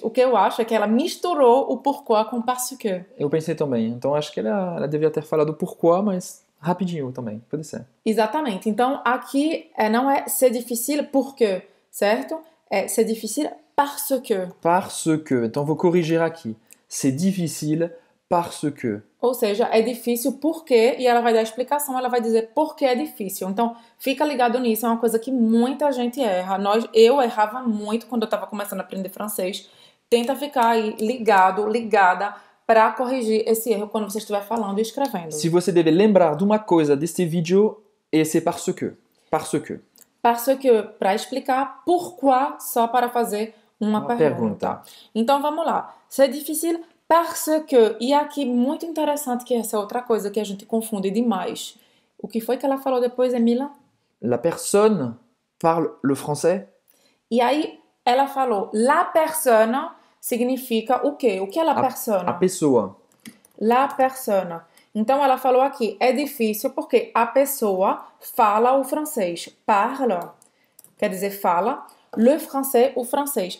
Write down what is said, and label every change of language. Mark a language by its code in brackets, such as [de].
[pt] O que eu acho é que ela misturou o pourquoi com [fr] parce que. [pt] Eu pensei também. Então acho que ela devia ter falado pourquoi, mas rapidinho também. Pode ser. Exatamente. Então aqui não é [fr] c'est difficile [pt] porque, certo? É [fr] c'est difficile parce que. Parce que. [pt] Então vou corrigir aqui. [fr] C'est difficile parce que. [pt] Ou seja, é difícil porque, e ela vai dar a explicação, ela vai dizer por que é difícil. Então, fica ligado nisso, é uma coisa que muita gente erra. Eu errava muito quando eu estava começando a aprender francês. Tenta ficar aí ligada, para corrigir esse erro quando você estiver falando e escrevendo. Se você deve lembrar de uma coisa deste vídeo, [fr] c'est parce que. Parce que. Parce que, [pt] para explicar pourquoi, só para fazer uma pergunta. Então, vamos lá. [fr] C'est difficile parce que, [pt] e aqui muito interessante que essa é outra coisa que a gente confunde demais. O que foi que ela falou depois, Emila? [fr] La personne parle le français. [pt] E aí ela falou, [fr] la personne [pt] significa o quê? O que é la personne? A pessoa. [fr] La personne. [pt] Então ela falou aqui, é difícil porque a pessoa fala o francês. Parle, quer dizer fala, [fr] le français, [pt] o francês.